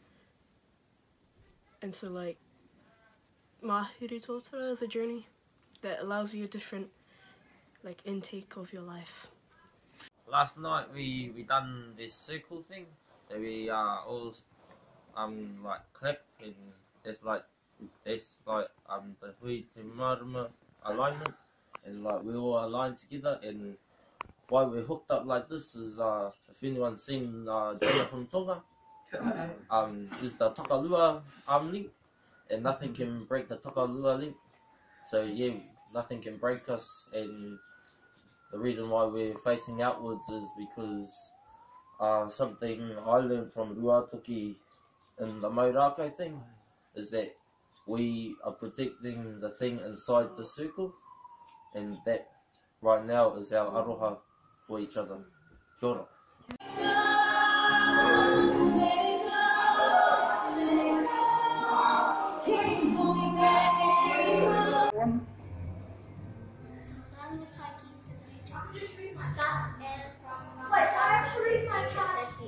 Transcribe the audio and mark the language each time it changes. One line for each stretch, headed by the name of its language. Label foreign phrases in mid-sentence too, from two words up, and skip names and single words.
English: And so like Mahuri Totara is a journey that allows you a different like intake of your life. Last night we done this circle thing that we all like clap, and there's like the
Māori: hui te marama
English: alignment, and like we all align together. And why we're hooked up like this is if anyone's seen Jonah from Tonga, is the takalua link, and nothing can break the takalua link. So yeah, nothing can break us, and the reason why we're facing outwards is because something I learned from Ruatoki in the Maurako thing is that we are protecting the thing inside the circle, and that right now is our aroha for each other.
Māori: Kia ora.
English: Wait, I have to read my chart.